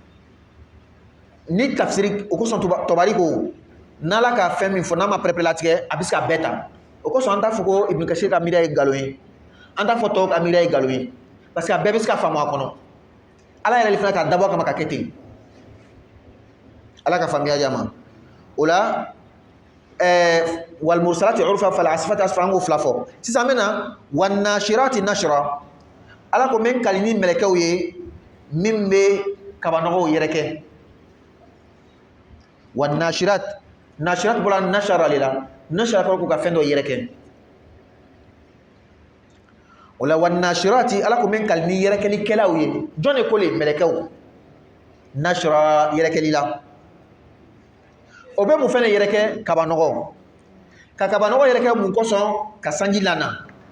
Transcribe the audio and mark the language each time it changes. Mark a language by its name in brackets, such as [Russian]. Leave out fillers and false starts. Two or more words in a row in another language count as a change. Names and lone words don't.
[Bambara] ni tafsiri o kosɔn Tabari ko n'ala ka fɛn min fɔ n'a ma pɛrɛpɛrɛlatigɛ a bɛ se ka bɛɛ ta o kosɔn an t'a fɔ ko Ibn Kathir ka miiriya ye nkalon ye an t'a fɔ tɔw ka miiriya ye nkalon ye [French] parce que [Bambara] a bɛɛ bɛ se ka faamu a kɔnɔ ala yɛrɛ de fana k'a dabɔ kama ka kɛ ten ala ka faamuya di a ma o la [Arabic] والمرسلات عرفا فالعاصفات عصفا [Bambara] an k'o fila fɔ sisan an bɛ na [Arabic] والناشرات نشرا [Bambara] ala ko n bɛ kali ni mɛlɛkɛw ye min bɛ kabanɔgɔw yɛrɛkɛ [Arabic] والناشرات [Bambara] bɔra nashara le la nashara kɔrɔ k'u ka fɛn dɔ yɛrɛkɛ o la [Arabic] والناشرات [Bambara] ala ko n bɛ kali ni yɛrɛkɛlikɛlaw ye jɔn de ko le mɛlɛkɛw nashra yɛrɛkɛli la o bɛ mun fɛnɛ yɛrɛkɛ kabanɔgɔ ka kabanɔgɔ yɛrɛkɛ mun kosɔn ka sanji lana